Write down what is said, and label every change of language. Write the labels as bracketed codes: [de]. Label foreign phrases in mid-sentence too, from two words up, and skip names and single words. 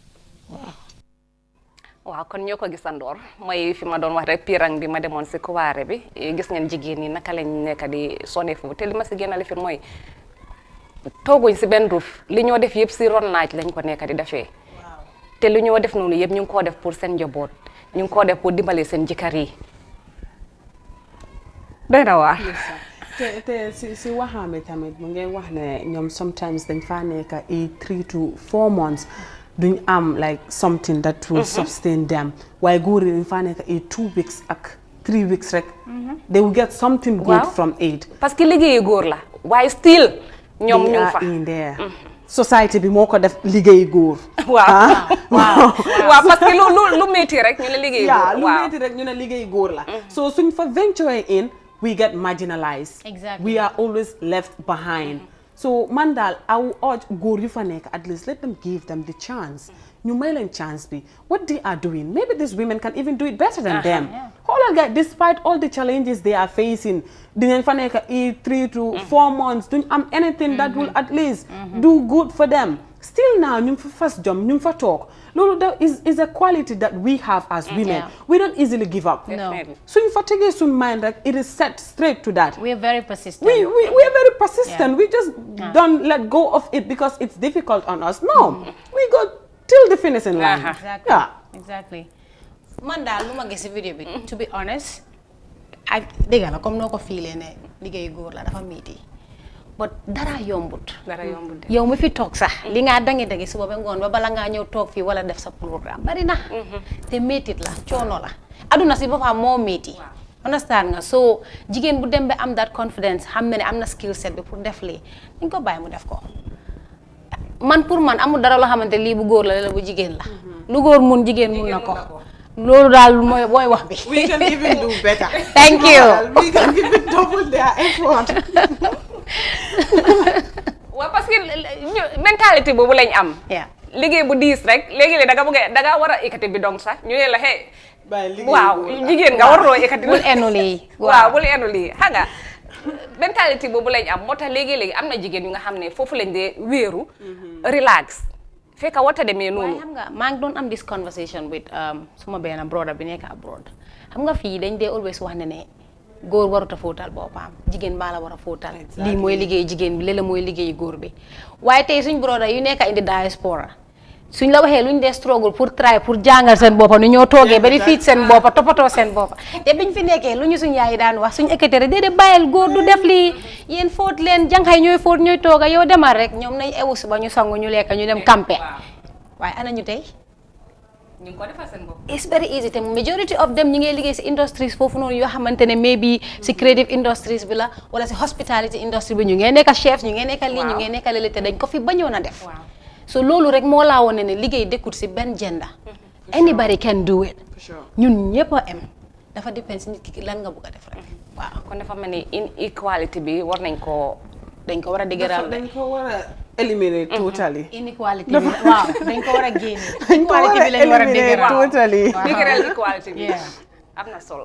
[wo] waaw kon ñoo ko gisandoor mooy fi ma doon wax rek pirang bi ma demoon si kuwaare bi gis ngeen jigéen ñi naka lañ nekk di sonné foofu te li ma si gën a lifin mooy tooguñ si benn ruuf li ñoo def yëpp si ron naaj lañ ko nekk di defee te li ñoo def noonu yëpp ñu ngi koo def pour seen njaboot ñu ngi koo def pour dimbale seen jëkkër yi doy na waar te si waxaame tamit mu ngay wax ne ñoom sometimes dañ faa nekk [en] 3 to 4 months [wo] duñ am [en] like something that will sustain them [wo] waaye góor yi dañ faa nekk 2 weeks ak 3 weeks rek [en] they will get something good from it [fr] parce que [wo] liggéeyu góor la waaye still ñoom ñu fa [en] in there society [wo] bi moo ko def liggéey góor waaw [fr] parce que [wo] lu métti rek ñu ne liggéey góor lu métti rek ñu ne liggéey góor la so suñ fa [en] venture in we get marginalized. Exactly. We are always left behind. So mandal, I will urge [wo] góor yu fa nekk, [en] at least let them give them the chance. [wo] ñu may leen chance bi [en] what they are doing maybe these women can even do it better than them. xoolal guys, despite all the challenges they are facing [wo] dinañ fa nekk [en] 3 to 4 months [wo] duñ am [en] anything that will at least do good for them. Still now [wo] ñu fa [en] first jump [wo] ñu fa [en] talk loolu that is a quality that we have as women. We don't easily give up. [wo] suñ fa tegee suñ [en] mind rek it is set straight to that. We are very persistent. We are very persistent. We just don't let go of it because it's difficult on us. No, we go till the finishing line. Exactly. [wo] Man daal lu ma gis video bi [en] to be honest [wo] ak dégg la comme noo ko fiilee ne liggéey góor la dafa metti but dara yombut yow mi fi toog sax li nga dangi suba ba ngoon ba bala ngaa ñëw toog fii wala def sa programme bari na te métit la coono la aduna si boppam moo métti understand nga so jigéen bu dem ba am [en] that confidence [wo] xam ne am na [en] skill set [wo] bi pour def lii dañ ko bàyyi mu def ko man pour man amul dara loo xamante lii bu góor la bu jigéen la lu góor mun jigéen mun na ko loolu daal mooy wax bi. [en] We can even do better. Thank you. We can even double their effort. [wo] waaw parce que mentalité boobu lañ am. liggéey bu diis rek léegi-léeg da nga war a ekkati bi donc sax ñu ne la hey. waaw jigéen nga waruloo ekkati. bul enu lii. waaw bul enu lii xam nga mentalité boobu lañ am moo tax léegi-léegi am na jigéen yu nga xam ne foofu lañ dee wéeru. relax. fekk wata demee noonu. waaye xam nga maa ngi doon am [en] this conversation with [wo] suma benn brother bi nekk abroad xam nga fii dañ dee always wax ne góor warut a fóotal boppam jigéen baa la war a fóotal. lii mooy liggéey jigéen bi léeg-léeg mooy liggéey góor bi waaye tey suñ brother yu nekk indi diaspora suñ la waxee luñ dee struggle pour try pour jàngal seen boppa nu ñoo toogee ba di fiit seen boppa toppatoo seen boppa te biñ fi nekkee lu ñu suñ yaay daan wax suñ ekkatére déedéet bàyyil góor du def lii yéen fóot leen jànxay ñooy fóot ñooy tooga yow demal rek ñoom nañ ewu suba ñu sangu ñu lekk ñu dem campé waaye ana ñu tey ñu ngi ko defal seen bopp. [en] it's very easy [wo] te [en] majority of them [wo] ñi ngay liggéey si industries foofu noonu yoo xamante ne maybe si [en] creative industries [wo] bi la wala si [en] hospitality industry [wo] bi ñu ngee nekk chef ñu ngee nekk lii ñu ngee nekk lii te dañ ko fi bañoon a def so loolu rek moo laa wone ne liggéey dëkkut si benn [en] gender anybody can do it [wo] ñun ñëpp a am dafa dépend si nit ki lan nga bëgg a def rek waaw kon dafa mel ni inequality bi war nañ ko dañ ko war a dëgëral dañ ko war a [en] eliminate totally. [wo] inequality bi waaw dañ ko war a génne. dañ ko war a [en] eliminate totally. [wo] dëgëral equality bi. am na solo.